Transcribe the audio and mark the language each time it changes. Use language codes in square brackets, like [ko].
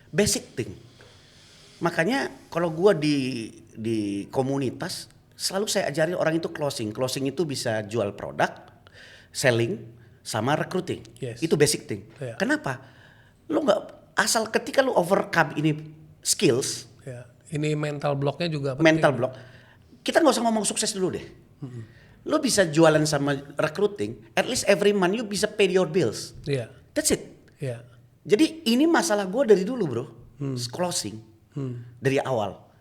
[en] Basic thing. [id] Makanya kalau gua di komunitas selalu saya ajarin orang itu closing. Closing itu bisa jual produk, selling, sama recruiting. [en] Yes. [id] Itu basic thing. [en] Yeah. [id] Kenapa? Lu nggak, asal ketika lu overcome ini skills, Ya. Ini mental blocknya juga penting. mental block, kita nggak usah ngomong sukses dulu deh. Lu bisa jualan sama [en] recruiting, at least every month you [id] bisa [en] pay your bills. [id] Iya. [en] That's it. [id] Iya. Jadi ini masalah gue dari dulu bro, closing dari awal.